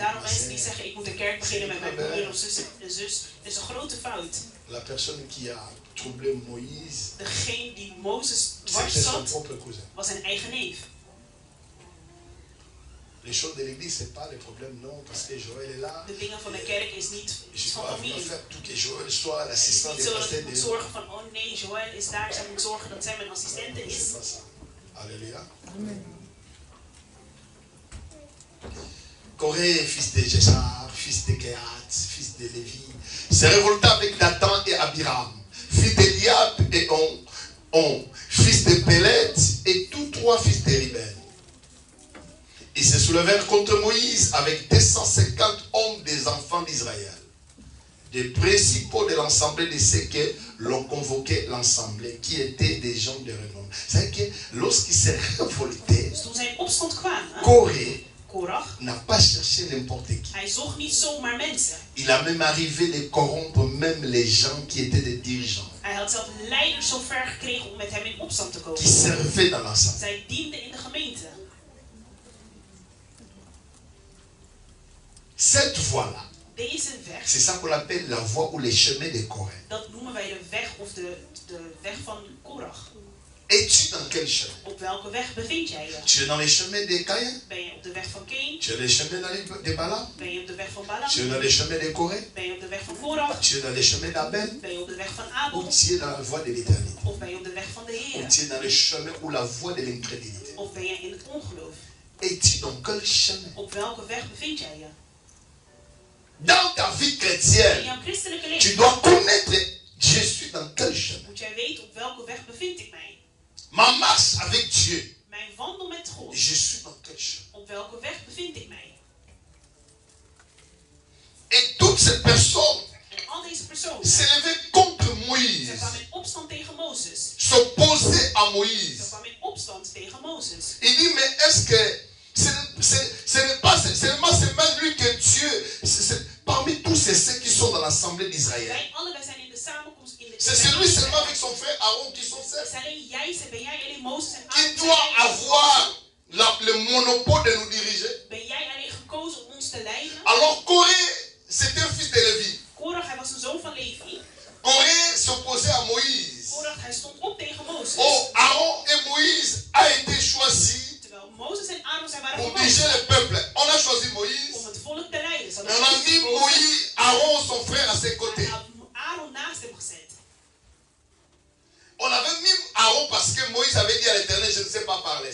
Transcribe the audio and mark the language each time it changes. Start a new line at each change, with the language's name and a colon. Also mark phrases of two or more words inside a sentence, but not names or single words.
Dutch: Daarom
French: ma
Dutch: mensen die
French: sœur.
Dutch: zeggen, ik moet de kerk beginnen met mijn broer of zus en zus. Dat is een grote fout.
French: La personne qui a troublé Moïse,
Dutch: Degene die Mozes dwars
French: c'était son
Dutch: zat,
French: propre cousin.
Dutch: was zijn eigen neef.
French: Les choses de l'église, c'est pas le problème, non, parce que Joël est là.
Dutch: De dingen van de kerk is niet iets
French: Je
Dutch: van
French: dois
Dutch: familie.
French: faire tout que Joël soit
Dutch: Het is
French: l'assistant
Dutch: niet
French: des
Dutch: zo dat
French: pasteurs
Dutch: ik moet
French: de...
Dutch: zorgen van, oh nee, Joël is daar, zij moet zorgen dat zij mijn assistente is.
French: C'est pas ça. Alléluia. Corée, fils de Jézar, fils de Kehat, fils de Lévi, se révolta avec Dathan et Abiram, fils d'Eliab et On, fils de Pélet, et tous trois fils de Riben. Ils se soulevèrent contre Moïse avec 250 hommes des enfants d'Israël, des principaux de l'assemblée de ceux que l'on convoquait l'assemblée, qui étaient des gens de renom. C'est-à-dire que lorsqu'ils se révoltaient,
Dutch: Dus toen zij in opstand kwamen,
French: Corée
Dutch: Korach,
French: n'a pas cherché n'importe qui.
Dutch: hij zocht niet zomaar mensen.
French: Il a même arrivé de corrompre même les gens qui étaient des dirigeants,
Dutch: Hij had zelf leiders zo ver gekregen om met hem in opstand te
French: qui
Dutch: komen.
French: servaient dans l'ensemble.
Dutch: Zij dienden in de gemeente.
French: Cette voie-là,
Dutch: Deze weg,
French: c'est ça qu'on appelle la voie ou les chemins de Corée.
Dutch: dat noemen wij de weg of de weg van Korach.
French: Es-tu dans quel chemin?
Dutch: Op welke weg bevind jij je?
French: Tu es dans les chemins de Caïn?
Dutch: Ben je op de weg van Cain?
French: Tu es dans les chemins de Balaam?
Dutch: Ben je op de weg van Balaam?
French: Tu es dans les chemins de Corée?
Dutch: Ben je op de weg van Korach?
French: Tu es dans les chemins d'Abel?
Dutch: Ben je op de weg van
French: Ou
Dutch: Abel?
French: tu es dans la voie de l'éternité?
Dutch: Of ben je op de weg van de
French: Ou
Dutch: Heer?
French: tu es dans les chemins ou la voie de l'incrédulité?
Dutch: Of ben je in het ongeloof?
French: Es-tu dans quel chemin?
Dutch: Op welke weg bevind jij je?
French: Dans ta ta vie chrétienne,
Dutch: In jouw christelijke
French: tu
Dutch: leven
French: dois connaître, je suis dans quel chemin.
Dutch: moet jij weten op welke weg bevind ik mij.
French: Ma marche avec Dieu,
Dutch: Mijn wandel met God.
French: je suis dans quel chemin.
Dutch: Op welke weg bevind ik mij.
French: Et toutes ces personnes
Dutch: En al deze personen,
French: s'élevaient contre
Dutch: ze
French: Moïse,
Dutch: kwamen in opstand tegen Mozes.
French: s'opposaient à
Dutch: Ze
French: Moïse.
Dutch: kwamen in opstand tegen Mozes.
French: Il dit, mais est-ce que ce n'est pas seulement c'est même lui que Dieu, parmi tous ceux qui sont dans l'assemblée d'Israël,
Dutch: Wij allebei zijn in de samenkomst in de
French: c'est celui seulement avec son frère Aaron qui sont
Dutch: Het
French: seuls,
Dutch: is alleen jij, ben jij alleen Mozes en
French: qui
Dutch: Aaron.
French: doit avoir le monopole de nous diriger.
Dutch: Ben jij alleen gekozen om ons te leiden?
French: Alors Corée, c'était un fils de Lévi.
Dutch: Korach, hij was een zoon van Levi.
French: Corée s'opposait à Moïse.
Dutch: Korach, hij stond op tegen Mozes.
French: Oh, Aaron et Moïse a été choisi
Dutch: Terwijl Mozes en Aaron zijn waren
French: pour diriger
Dutch: gekozen
French: le peuple. On a choisi Moïse.
Dutch: om het volk te leiden. Ze
French: On
Dutch: hadden
French: a
Dutch: Mozes
French: mis
Dutch: gekozen.
French: Moïse, Aaron, son frère, à ses
Dutch: Hij
French: côtés.
Dutch: had Aaron naast hem gezet.
French: On avait mis Aaron parce que Moïse avait dit à l'Éternel, je ne sais pas parler.